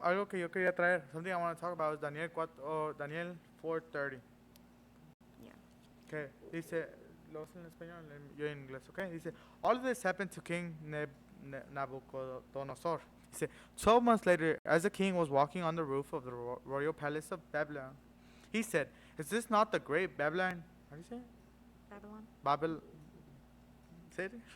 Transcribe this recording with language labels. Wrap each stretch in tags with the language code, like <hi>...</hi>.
<es>Algo que yo quería traer,</es> <en>something I want to talk about is Daniel 4:30. Yeah. Okay.</en> <es>Dice, lo hace en español, yo en inglés, okay?</es> <en>Dice, all of this happened to King Nabucodonosor. He said, 12 months later, as the king was walking on the roof of the royal palace of Babylon, he said, is this not the great Babylon? How do you say it? Babylon. Say it?</en>